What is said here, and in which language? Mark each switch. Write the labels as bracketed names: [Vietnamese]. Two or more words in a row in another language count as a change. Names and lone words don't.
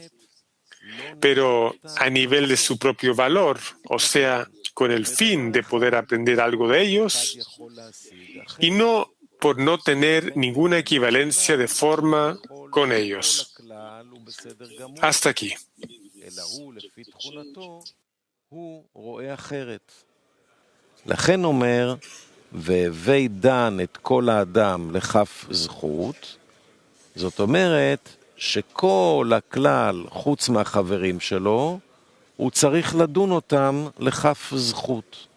[Spanish] Pero a nivel de su propio valor, o sea, con el fin de poder aprender algo de ellos, y no por no tener ninguna equivalencia de forma con ellos. Hasta aquí. [Hebrew] לכן אומר, והווי דן את כל האדם לכף זכות, זאת אומרת שכל הכלל, חוץ מהחברים שלו, הוא צריך לדון אותם לכף זכות.